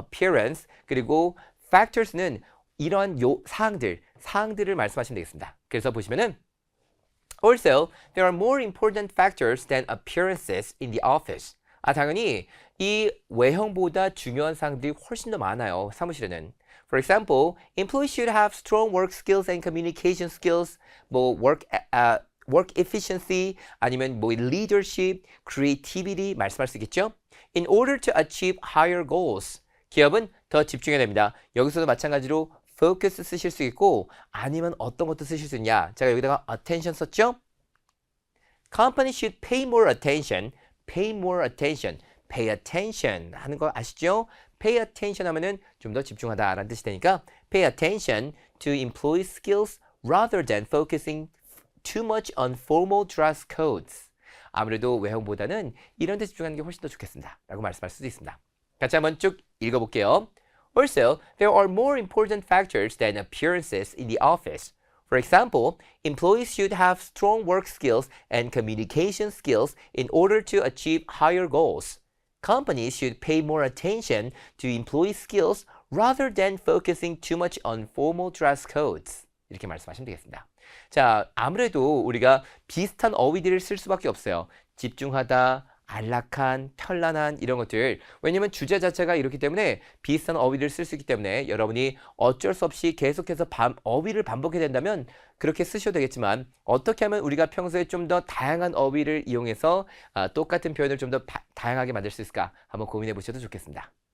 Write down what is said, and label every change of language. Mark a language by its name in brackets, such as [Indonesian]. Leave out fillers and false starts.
[Korean] appearance 그리고 factors는 이러한 사항들을 말씀하시면 되겠습니다. 그래서 보시면은 [English] Also, there are more important factors than appearances in the office. [Korean] 당연히 이 외형보다 중요한 사항들이 훨씬 더 많아요. 사무실에는. [English] For example, employees should have strong work skills and communication skills, work efficiency, [Korean] 아니면 [English] leadership, creativity 말씀할 수 있겠죠? In order to achieve higher goals. [Korean] 기업은 더 집중해야 됩니다. 여기서도 마찬가지로 focus 쓰실 수 있고 아니면 어떤 것도 쓰실 수 있냐. 제가 여기다가 attention 썼죠? [English] Company should pay more attention. Pay more attention. Pay attention [Korean] 하는 거 아시죠? [English] Pay attention [Korean] 하면은 좀 더 집중하다라는 뜻이 되니까 [English] pay attention to employee skills rather than focusing too much on formal dress codes. [Korean] 아무래도 외형보다는 이런 데 집중하는 게 훨씬 더 좋겠습니다. 라고 말씀할 수도 있습니다. 같이 한번 쭉 읽어볼게요. [English] Also, there are more important factors than appearances in the office. For example, employees should have strong work skills and communication skills in order to achieve higher goals. Companies should pay more attention to employee skills rather than focusing too much on formal dress codes. [Korean] 이렇게 말씀하시면 되겠습니다. 자, 아무래도 우리가 비슷한 어휘들을 쓸 수밖에 없어요. 집중하다, 안락한, 편란한 이런 것들. 왜냐면 주제 자체가 이렇기 때문에 비슷한 어휘를 쓸 수 있기 때문에 여러분이 어쩔 수 없이 계속해서 어휘를 반복해야 된다면 그렇게 쓰셔도 되겠지만 어떻게 하면 우리가 평소에 좀 더 다양한 어휘를 이용해서 똑같은 표현을 좀 더 다양하게 만들 수 있을까 한번 고민해 보셔도 좋겠습니다.